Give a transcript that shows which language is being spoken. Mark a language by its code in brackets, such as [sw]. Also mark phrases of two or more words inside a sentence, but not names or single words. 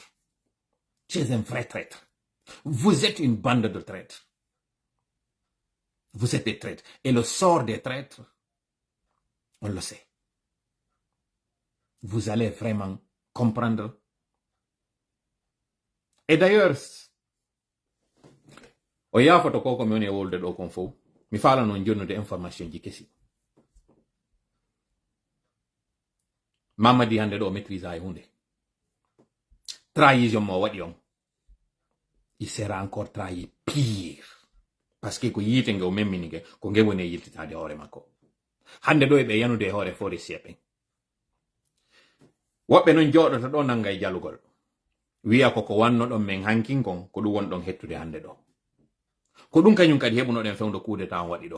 [fr] Tu es un vrai traître. Vous êtes une bande de traîtres. Vous êtes des traîtres. Et le sort des traîtres, on le sait. Vous allez vraiment comprendre. Et d'ailleurs, [ff] o yafoto ko mi woni wolde ɗo kon fof mi falano jonnude information ji kesi. Mamadi hande ɗo maîtrise e hunde. Trahison mo waɗi on. [fr] Il sera encore trahi pire. Parce que [ff] ko yiite nge o memmini nge ko nge woni yiltitade hoore makko. Hande ɗo e ɓe yanude e hoore forestier ɓen. Woɓɓe non jooɗota ɗo nanga e jalugol. Wiya ko wanno ɗon men hankin kon ko ɗum won ɗon hettude hande ɗo. Ko ɗum kañum kadi heɓunoɗen fewndo kudeta on waɗi ɗo.